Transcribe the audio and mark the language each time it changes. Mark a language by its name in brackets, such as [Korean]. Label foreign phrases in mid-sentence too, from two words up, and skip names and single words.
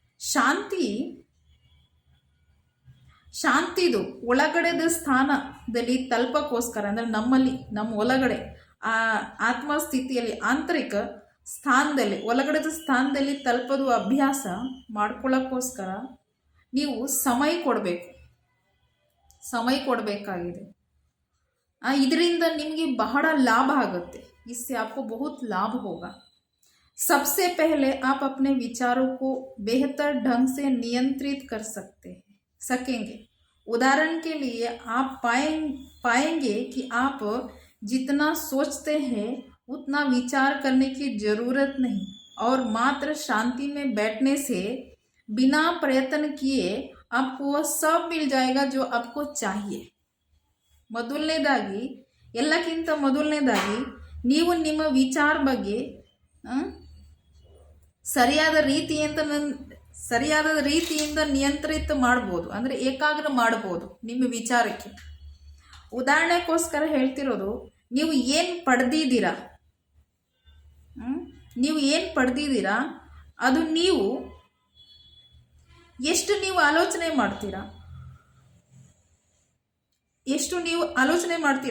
[Kannada] ಶಾಂತಿದು ಒಳಗಡೆದ ಸ್ಥಾನದಲ್ಲಿ ತಲುಪಕ್ಕೋಸ್ಕರ, ಅಂದರೆ ನಮ್ಮ ಒಳಗಡೆ ಆ ಆತ್ಮ ಸ್ಥಿತಿಯಲ್ಲಿ, ಆಂತರಿಕ ಸ್ಥಾನದಲ್ಲಿ, ಒಳಗಡೆದ ಸ್ಥಾನದಲ್ಲಿ ತಲುಪೋದು ಅಭ್ಯಾಸ ಮಾಡ್ಕೊಳ್ಳೋಕ್ಕೋಸ್ಕರ ನೀವು ಸಮಯ ಕೊಡಬೇಕಾಗಿದೆ. ಇದರಿಂದ ನಿಮಗೆ ಬಹಳ ಲಾಭ ಆಗುತ್ತೆ. [Hindi] इससे आपको बहुत लाभ होगा। सबसे पहले आप अपने विचारों को बेहतर ढंग से नियंत्रित कर सकेंगे। उदाहरण के लिए आप पाएंगे कि आप जितना सोचते हैं उतना विचार करने की जरूरत नहीं, और मात्र शांति में बैठने से बिना प्रयत्न किए आपको वह सब मिल जाएगा जो आपको चाहिए। [Kannada] ಎಲ್ಲಕ್ಕಿಂತ ಮೊದಲನೇದಾಗಿ ನೀವು ನಿಮ್ಮ ವಿಚಾರ ಬಗ್ಗೆ ಸರಿಯಾದ ರೀತಿಯಿಂದ ನಿಯಂತ್ರಿತ ಮಾಡ್ಬೋದು, ಅಂದರೆ ಏಕಾಗ್ರ ಮಾಡ್ಬೋದು ನಿಮ್ಮ ವಿಚಾರಕ್ಕೆ. ಉದಾಹರಣೆಗೋಸ್ಕರ ಹೇಳ್ತಿರೋದು, ನೀವು ಏನು ಪಡೆದಿದ್ದೀರಾ ಅದು ನೀವು ಎಷ್ಟು ಆಲೋಚನೆ ಮಾಡ್ತೀರಾ.